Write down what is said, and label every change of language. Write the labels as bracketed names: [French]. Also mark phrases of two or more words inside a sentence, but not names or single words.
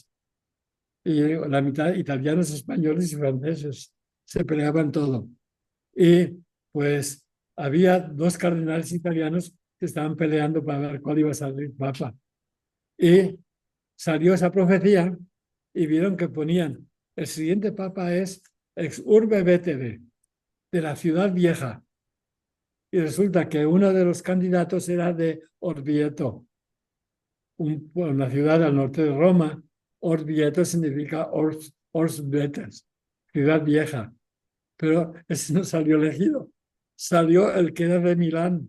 [Spanish] Y la mitad italianos, españoles y franceses se peleaban todo. Y pues había 2 cardenales italianos que estaban peleando para ver cuál iba a salir papa. Y salió esa profecía y vieron que ponían, el siguiente papa es [Latin] ex urbe vetere, [Spanish] de la ciudad vieja. Y resulta que uno de los candidatos era de Orvieto, una ciudad al norte de Roma. Orvieto significa [Latin] Ors Vetes, [Spanish] ciudad vieja. Pero ese no salió elegido. Salió el que era de Milán.